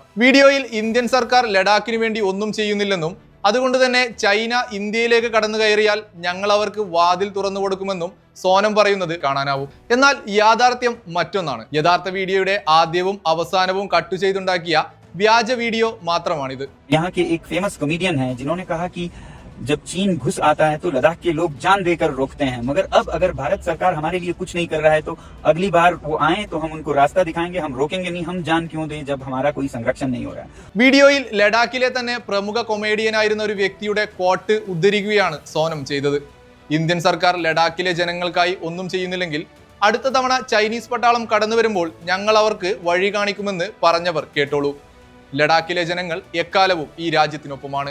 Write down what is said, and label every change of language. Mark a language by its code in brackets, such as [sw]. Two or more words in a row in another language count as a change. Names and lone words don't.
[ml] വീഡിയോയിൽ ഇന്ത്യൻ സർക്കാർ ലഡാക്കിന് വേണ്ടി ഒന്നും ചെയ്യുന്നില്ലെന്നും അതുകൊണ്ട് തന്നെ ചൈന ഇന്ത്യയിലേക്ക് കടന്നു കയറിയാൽ ഞങ്ങൾ അവർക്ക് വാതിൽ തുറന്നു കൊടുക്കുമെന്നും സോനം പറയുന്നത് കാണാനാവും. എന്നാൽ യാഥാർത്ഥ്യം മറ്റൊന്നാണ്. യഥാർത്ഥ വീഡിയോയുടെ ആദ്യവും അവസാനവും കട്ട് ചെയ്തുണ്ടാക്കിയ വ്യാജ വീഡിയോ മാത്രമാണിത്. [hi] यहाँ के एक फेमस कॉमेडियन है जिन्होंने कहा कि जब चीन घुस आता है तो लद्दाख के लोग जान देकर रोकते हैं, मगर अब अगर भारत सरकार हमारे लिए कुछ नहीं कर रहा है तो अगली बार वो आए तो हम उनको रास्ता दिखाएंगे, हम रोकेंगे नहीं, हम जान क्यों दें जब हमारा कोई संरक्षण नहीं हो रहा है. [ml] വീഡിയോയിൽ ലഡാക്കിലെ തന്നെ പ്രമുഖ കൊമേഡിയനായിരുന്ന ഒരു വ്യക്തിയുടെ കോട്ട് ഉദ്ധരിക്കുകയാണ് സോനം ചെയ്തത്. ഇന്ത്യൻ സർക്കാർ ലഡാക്കിലെ ജനങ്ങൾക്കായി ഒന്നും ചെയ്യുന്നില്ലെങ്കിൽ അടുത്ത തവണ ചൈനീസ് പട്ടാളം കടന്നു വരുമ്പോൾ ഞങ്ങൾ അവർക്ക് വഴി കാണിക്കുമെന്ന് പറഞ്ഞവർ കേട്ടോളൂ. ലഡാക്കിലെ ജനങ്ങൾ എക്കാലവും ഈ രാജ്യത്തിനൊപ്പമാണ്.